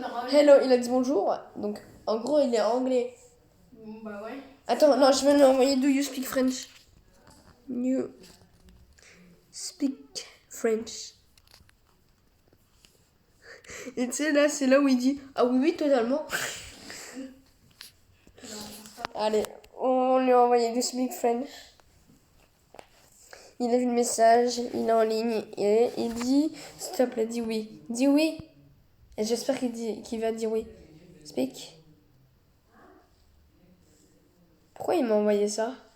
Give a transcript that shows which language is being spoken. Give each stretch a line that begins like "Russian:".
French: Hello, il a dit bonjour. Donc en gros il est anglais. Bah ouais. Attends, non, je vais lui envoyer
English: Do you speak French? You speak French.
French: Et tu sais, là, c'est là où il dit ah oui, oui, totalement. Allez, on lui a envoyé
English: Do you speak French.
French: Il a vu le message, il est en ligne et il dit s'il te plaît, dis oui. Dis oui. Et j'espère qu'il va dire oui. Speak. Pourquoi il m'a envoyé ça?